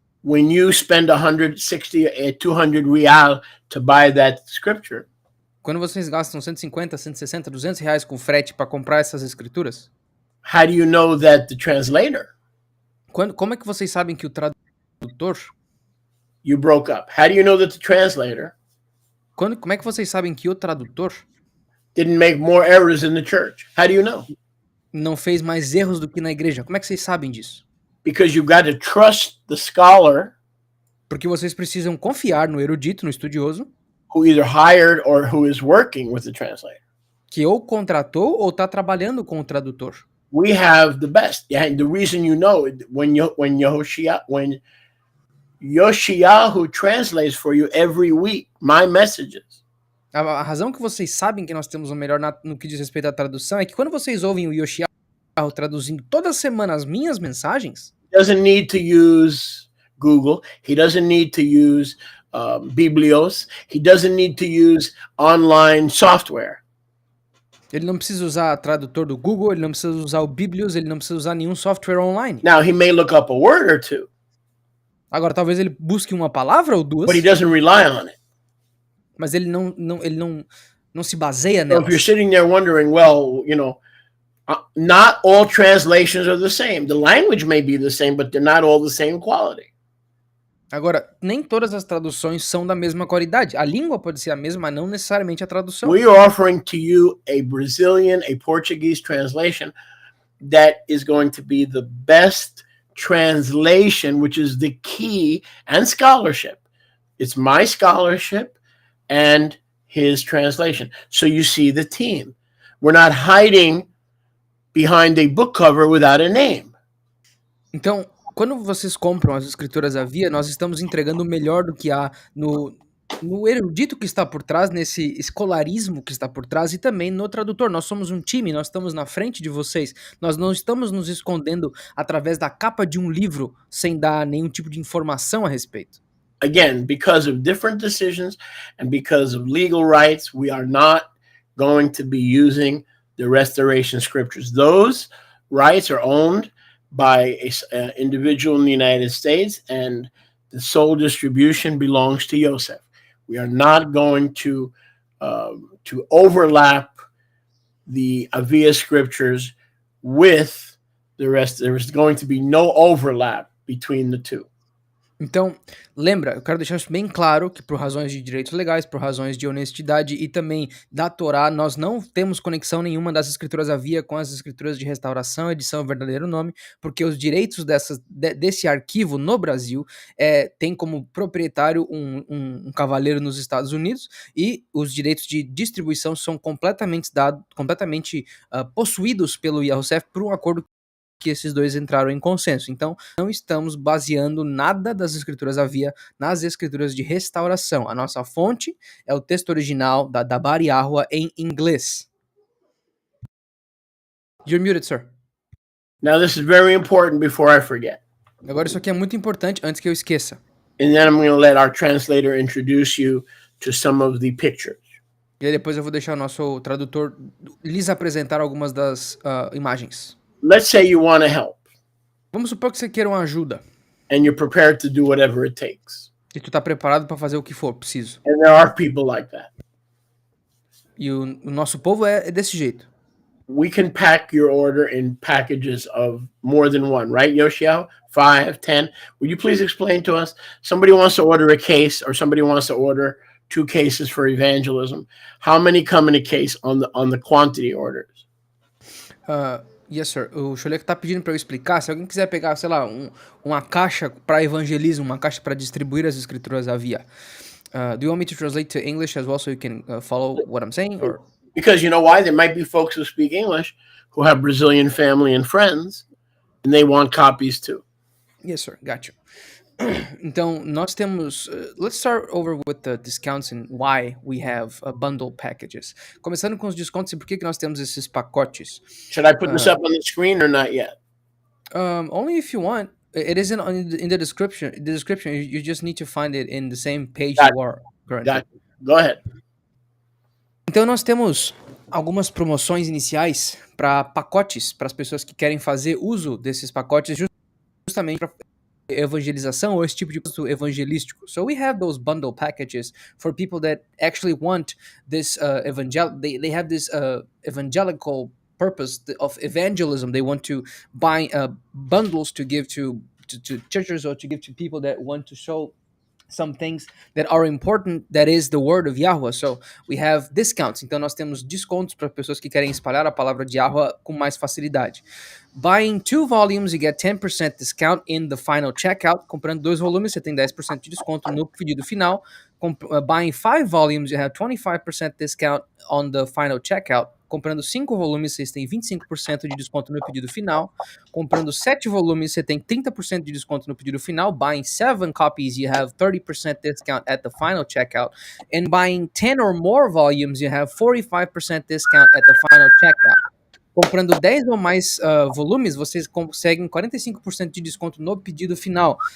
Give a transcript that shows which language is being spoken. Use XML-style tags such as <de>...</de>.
<en>When you spend 160 200 real to buy that scripture,</en> <pt>Quando vocês gastam 150, 160, 200 reais com frete para comprar essas escrituras,</pt> <en>how do you know that the translator,</en> <pt>como é que vocês sabem que o tradutor,</pt> <en>you broke up? How do you know that the translator</en> <pt>como é que vocês sabem que o tradutor</pt> <en>didn't make more errors in the church? How do you know?</en> <pt>não fez mais erros do que na igreja? Como é que vocês sabem disso?</pt> <en>Because you've got to trust the scholar</en> <pt>Porque vocês precisam confiar no erudito, no estudioso,</pt> <en>who either hired or who is working with the translator.</en> <pt>que ou contratou ou está trabalhando com o tradutor.</pt> <en>We have the best. Yeah, the reason you know when Yoshiyahu translates for you every week my messages.</en> <pt>A razão que vocês sabem que nós temos o melhor no que diz respeito à tradução é que quando vocês ouvem o Yoshiyahu traduzindo toda semana as minhas mensagens,</pt> <en>He doesn't need to use Google. He doesn't need to use Biblios. He doesn't need to use online software.</en> <pt>ele não precisa usar tradutor do Google, ele não precisa usar o Biblios, ele não precisa usar nenhum software online.</pt> <en>Now, he may look up a word or two,</en> <pt>Agora, talvez ele busque uma palavra ou duas,</pt> <en>but he doesn't rely on it.</en> <pt>mas ele não se baseia</pt> <en>So if you're</en> <pt>nelas.</pt> <en>sitting there wondering, well, not all translations are the same. The language may be the same, but they're not all the same quality.</en> <pt>Agora, nem todas as traduções são da mesma qualidade. A língua pode ser a mesma, mas não necessariamente a tradução.</pt> <en>We are offering to you a Brazilian, a Portuguese translation that is going to be the best translation, which is the key, and scholarship. It's my scholarship and his translation. So you see the team. We're not hiding behind a book cover without a name.</en> <pt>Então, quando vocês compram as escrituras à via, nós estamos entregando o melhor do que há no erudito que está por trás, nesse escolarismo que está por trás e também no tradutor. Nós somos um time, nós estamos na frente de vocês. Nós não estamos nos escondendo através da capa de um livro sem dar nenhum tipo de informação a respeito.</pt> <en>Again, because of different decisions and because of legal rights, we are not going to be using the restoration scriptures. Those rights are owned by an individual in the United States, and the sole distribution belongs to Yosef. We are not going to overlap the Avia scriptures with the rest. There is going to be no overlap between the two.</en> <pt>Então, lembra, eu quero deixar isso bem claro que por razões de direitos legais, por razões de honestidade e também da Torá, nós não temos conexão nenhuma das escrituras Avia com as escrituras de restauração, edição verdadeiro nome, porque os direitos desse arquivo no Brasil tem como proprietário um cavaleiro nos Estados Unidos e os direitos de distribuição são completamente possuídos pelo Yahusef por um acordo que esses dois entraram em consenso. Então, não estamos baseando nada das escrituras Avia nas escrituras de restauração. A nossa fonte é o texto original da Bari Yahua em inglês.</pt> <en>You're muted, sir. Now, this is very important before I forget.</en> <pt>Agora, isso aqui é muito importante antes que eu esqueça.</pt> <en>And then I'm going to let our translator introduce you to some of the pictures.</en> <pt>E aí depois eu vou deixar o nosso tradutor lhes apresentar algumas das imagens.</pt> <en>Let's say you want to help.</en> <pt>Vamos supor que você queira uma ajuda.</pt> <en>And you're prepared to do whatever it takes.</en> <pt>E tu tá preparado para fazer o que for preciso.</pt> <en>And there are people like that.</en> <pt>E o nosso povo é desse jeito.</pt> <en>We can pack your order in packages of more than one, right, Yoshio? 5, 10. Would you please explain to us? Somebody wants to order a case, or somebody wants to order 2 cases for evangelism. How many come in a case on the quantity orders? Yes, sir.</en> <pt>O Cholek tá pedindo para eu explicar. Se alguém quiser pegar, sei lá, uma caixa para evangelismo, uma caixa para distribuir as escrituras Avia.</pt> <en>Do you want me to translate to English as well so you can follow what I'm saying? Or? Because you know why? There might be folks who speak English who have Brazilian family and friends, and they want copies too. Yes, sir. Got you.</en> <pt>Então, nós temos...</pt> <en>let's start over with the discounts and why we have bundle packages.</en> <pt>Começando com os descontos e por que nós temos esses pacotes.</pt> <en>Should I put this up on the screen or not yet? Only if you want. It isn't in the description. The description, you just need to find it in the same page you are currently. Got it. Go ahead.</en> <pt>Então, nós temos algumas promoções iniciais para pacotes, para as pessoas que querem fazer uso desses pacotes justamente para evangelização ou esse tipo de uso evangelístico.</pt> <en>So we have those bundle packages for people that actually want this they have this evangelical purpose of evangelism. They want to buy bundles to give to churches or to give to people that want to show some things that are important, that is the word of Yahweh. So we have discounts.</en> <pt>Então nós temos descontos para pessoas que querem espalhar a palavra de Yahweh com mais facilidade.</pt> <en>Buying 2 volumes, you get 10% discount in the final checkout.</en> <pt>Comprando 2 volumes, você tem 10% de desconto no pedido final.</pt> <en>Buying 5 volumes, you have 25% discount on the final checkout.</en> <pt>Comprando 5 volumes, vocês têm 25% de desconto no pedido final. Comprando 7 volumes, você tem 30% de desconto no pedido final.</pt> <en>Buying 7 copies, you have 30% discount at the final checkout. And buying 10 or more volumes, you have 45% discount at the final checkout.</en> <pt>Comprando 10 ou mais volumes, vocês conseguem 45% de desconto no pedido final.</pt>